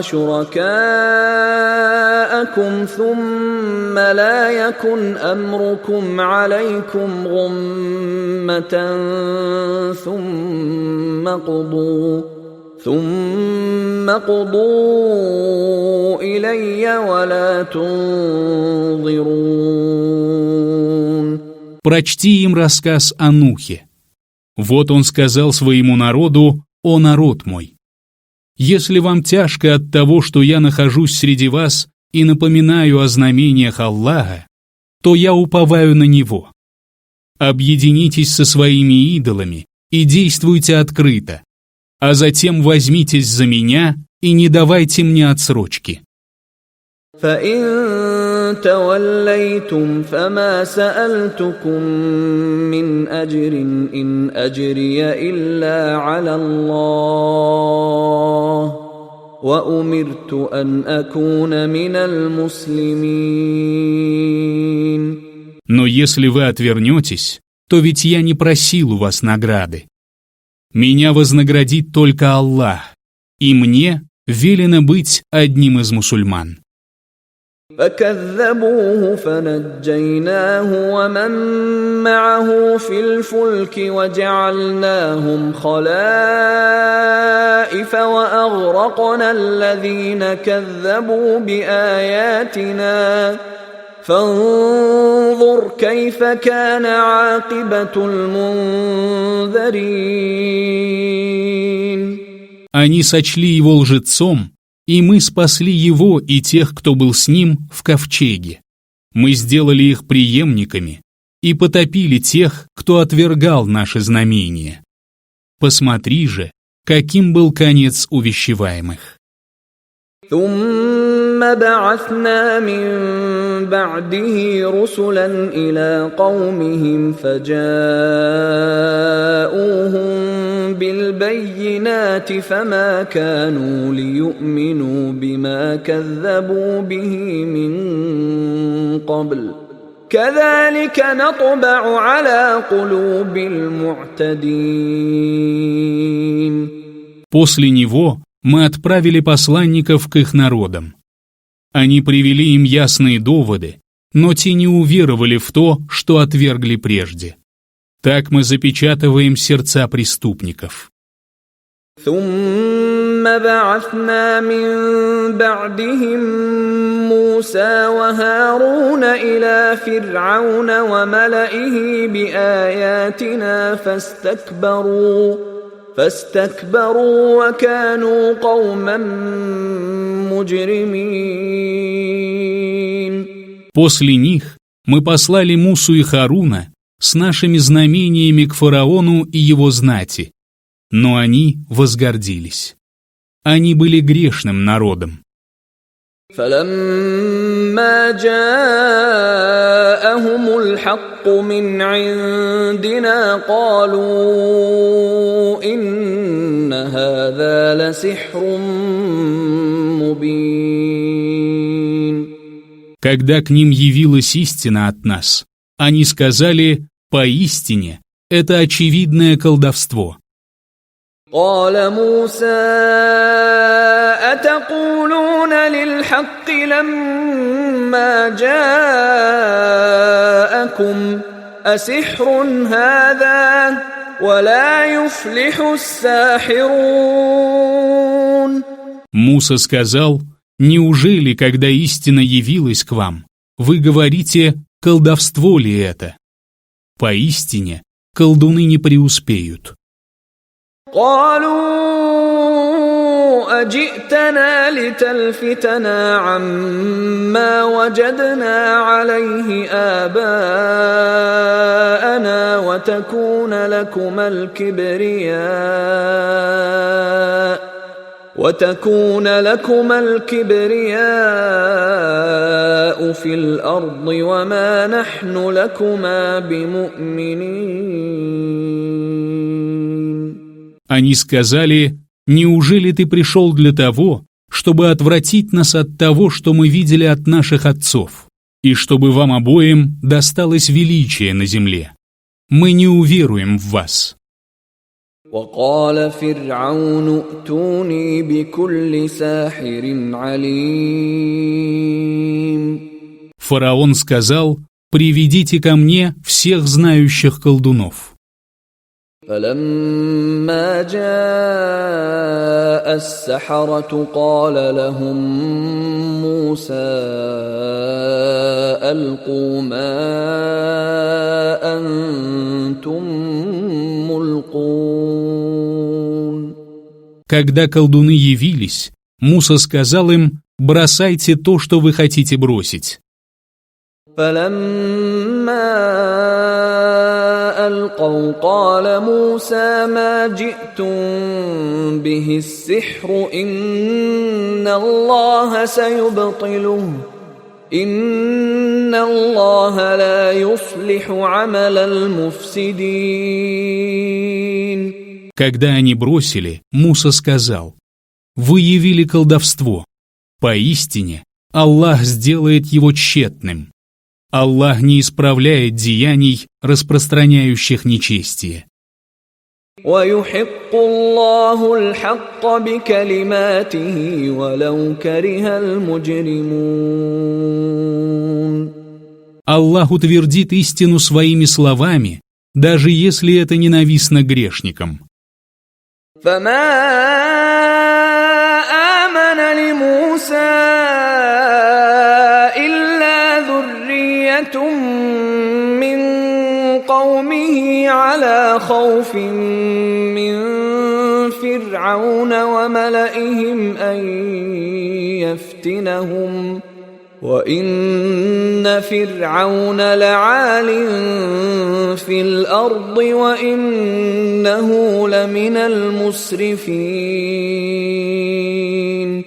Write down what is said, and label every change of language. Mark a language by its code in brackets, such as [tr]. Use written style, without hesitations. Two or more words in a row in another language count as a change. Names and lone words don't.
[ar] وشركاءكم ثم لا يكن أمركم عليكم غمة ثم قضوا إلي ولا تنظرون. [ru] Прочти им рассказ о Нухе. Вот он сказал своему народу: «О народ мой! Если вам тяжко от того, что я нахожусь среди вас и напоминаю о знамениях Аллаха, то я уповаю на Него. Объединитесь со своими идолами и действуйте открыто, а затем возьмитесь за меня и не давайте мне отсрочки. [ar] فإن توليتم فما سألتكم من أجر إن أجري إلا على الله وأمرت أن أكون من المسلمين. [ru] Но если вы отвернетесь, то ведь я не просил у вас награды. Меня вознаградит только Аллах, и мне велено быть одним из мусульман. [ar] فكذبوه فنجيناه ومن معه في الفلك وجعلناهم خلائف وأغرقنا الذين كذبوا بآياتنا فانظر كيف كان عاقبة المنذرين. [ru] Они сочли его лжецом, и мы спасли его и тех, кто был с ним, в ковчеге. Мы сделали их преемниками и потопили тех, кто отвергал наши знамения. Посмотри же, каким был конец увещеваемых. [ar] ثم بعثنا من بعده رسلا إلى قومهم فجاءوهم بالبينات فما كانوا ليؤمنوا بما كذبوا به من قبل كذلك نطبع على قلوب المعتدين. [ru] После него мы отправили посланников к их народам. Они привели им ясные доводы, но те не уверовали в то, что отвергли прежде. Так мы запечатываем сердца преступников. [ar] ثم بعثنا من بعدهم موسى وهارون إلى فرعون وملئه بآياتنا فاستكبروا وكانوا قوما مجرمين. [ru] После них мы послали Мусу и Харуна с нашими знамениями к фараону и его знати, но они возгордились. Они были грешным народом. [ar] فلما جاءهم الحق من عندنا قالوا إن هذا لسحر مبين. [ru] Когда к ним явилась истина от нас, они сказали: поистине, это очевидное колдовство. [ar] قال موسى أتقولون للحق لما جاءكم أسحر هذا ولا يفلح الساحرون. [ru] Муса сказал: неужели, когда истина явилась к вам, вы говорите, колдовство ли это? Поистине, колдуны не преуспеют. [ar] قالوا أجئتنا لتلفتنا عما وجدنا عليه آباءنا وتكون لكما الكبرياء في الأرض وما نحن لكما بمؤمنين. [ru] Они сказали: неужели ты пришел для того, чтобы отвратить нас от того, что мы видели от наших отцов, и чтобы вам обоим досталось величие на земле? Мы не уверуем в вас. [ar] وقال فرعون ائتوني بكل ساحر عليم. [ru] Фараон сказал: приведите ко мне всех знающих колдунов. [ar] فلما جاء السحرة قال لهم موسى ألقوا ما أنتم ملقون. [ru] Когда колдуны явились, Муса сказал им: бросайте то, что вы хотите бросить. [ar] فلما ألقوا قال موسى ما جئتم به السحر إن الله سيبطله إن الله لا يصلح عمل المفسدين. [ru] Когда они бросили, Муса сказал: «Вы явили колдовство. Поистине, Аллах сделает его тщетным. Аллах не исправляет деяний, распространяющих нечестие». [ar] وَيُحِقُّ اللَّهُ الْحَقَّ بِكَلِمَاتِهِ وَلَوْ كَرِهَ الْمُجْرِمُونَ. [ru] Аллах утвердит истину своими словами, даже если это ненавистно грешникам. [ar] فَمَا آمَنَ لِمُوسَى إِلَّا ذُرِّيَّةٌ مِّن قَوْمِهِ عَلَى خَوْفٍ مِّن فِرْعَوْنَ وَمَلَئِهِمْ أَن يَفْتِنَهُمْ وَإِنَّ فِرْعَوْنَ لَعَالٍ فِي الْأَرْضِ وَإِنَّهُ لَمِنَ الْمُسْرِفِينَ.